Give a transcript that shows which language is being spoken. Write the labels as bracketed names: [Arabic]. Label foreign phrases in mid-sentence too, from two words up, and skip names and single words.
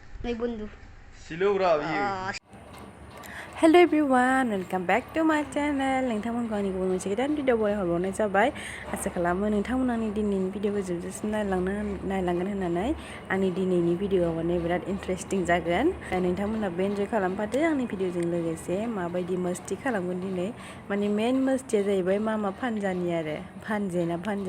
[Bodo] नाय बुंदु. [English] Hello everyone, welcome back to my channel. [Bodo] नोंथांमोनखौ आंनि guबुन मोनसे गोदान भिडिअ हरबावनाय जाबाय। आसा खालामो नोंथांमोना आंनि दिनैनि भिडिअखौ जोबजासिम नायलांगोन होननानै। आंनि दिनैनि भिडिअआ माने बिराद इन्टारेस्टिं जागोन। नोंथांमोनाबो एन्जय खालामफादो आंनि भिडिअजों लोगोसे माबायदि मस्ती खालामगोन दिनै। माने मेन मस्तीया जाहैबाय मामा फानजानि आरो फानजे ना फानजा।